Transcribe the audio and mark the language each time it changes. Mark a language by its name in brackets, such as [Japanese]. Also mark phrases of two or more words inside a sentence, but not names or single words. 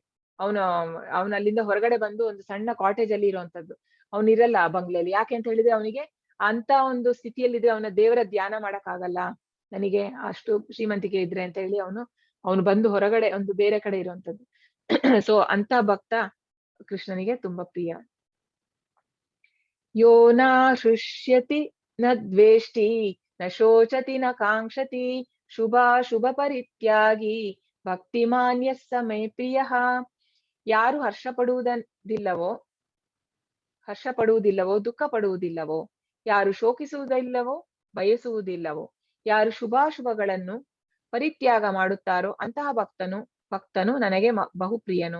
[Kannada] ಅವನಲ್ಲಿಂದ ಹೊರಗಡೆ ಬಂದು ಒಂದು ಸಣ್ಣ ಕಾಟೇಜ್ ಅಲ್ಲಿ ಇರುವಂತದ್ದು, ಅವನಿರಲ್ಲ ಆ ಬಂಗ್ಲೆಯಲ್ಲಿ. ಯಾಕೆ ಅಂತ ಹೇಳಿದ್ರೆ ಅವನಿಗೆ ಅಂತ ಒಂದು ಸ್ಥಿತಿಯಲ್ಲಿದ್ರೆ ಅವನ ದೇವರ ಧ್ಯಾನ ಮಾಡಕ್ ಆಗಲ್ಲ, ನನಗೆ ಅಷ್ಟು ಶ್ರೀಮಂತಿಕೆ ಇದ್ರೆ ಅಂತ ಹೇಳಿ ಅವನು ಬಂದು ಹೊರಗಡೆ ಒಂದು ಬೇರೆ ಕಡೆ ಇರುವಂತದ್ದು. ಸೊ ಅಂತ ಭಕ್ತ ಕೃಷ್ಣನಿಗೆ ತುಂಬಾ ಪ್ರಿಯ. [Sanskrit] ಯೋ ನ ಹೃಷ್ಯತಿ ನ ದ್ವೇಷ್ಟಿ ನ ಶೋಚತಿ ನ ಕಾಂಕ್ಷತಿ ಶುಭ ಪರಿತ್ಯಾಗಿ ಭಕ್ತಿಮಾನ್ಯ ಸಮೇ ಪ್ರಿಯ. [Kannada] ಯಾರು ಹರ್ಷ ಪಡುವುದಿಲ್ಲವೋ ದುಃಖ ಪಡುವುದಿಲ್ಲವೋ, ಯಾರು ಶೋಕಿಸುವುದಿಲ್ಲವೋ ಬಯಸುವುದಿಲ್ಲವೋ, ಯಾರು ಶುಭಾಶುಭಗಳನ್ನು ಪರಿತ್ಯಾಗ ಮಾಡುತ್ತಾರೋ ಅಂತಹ ಭಕ್ತನು ನನಗೆ ಬಹುಪ್ರಿಯನು.